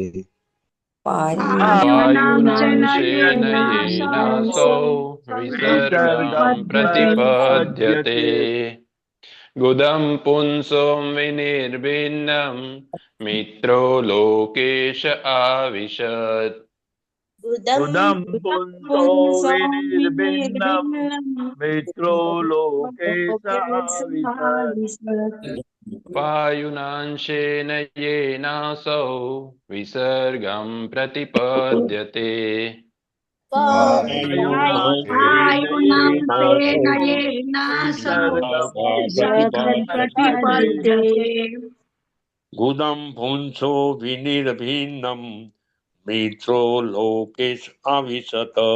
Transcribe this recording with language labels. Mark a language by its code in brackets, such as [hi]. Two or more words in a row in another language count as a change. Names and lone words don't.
[sa] वायुनांशेन येनासौ विसर्गं प्रतिपद्यते गुदं पुंसो विनिर्भिन्नं मित्रो लोकेश आविशत् गुदम पुंसो विनिर्भिन्नम मित्रो लोके विसर्ग वायुनांशेन येनासौ विसर्गं प्रतिपद्यते गुदं पुंसो विनिर्भिन्नं मित्रो लोकेश अविशत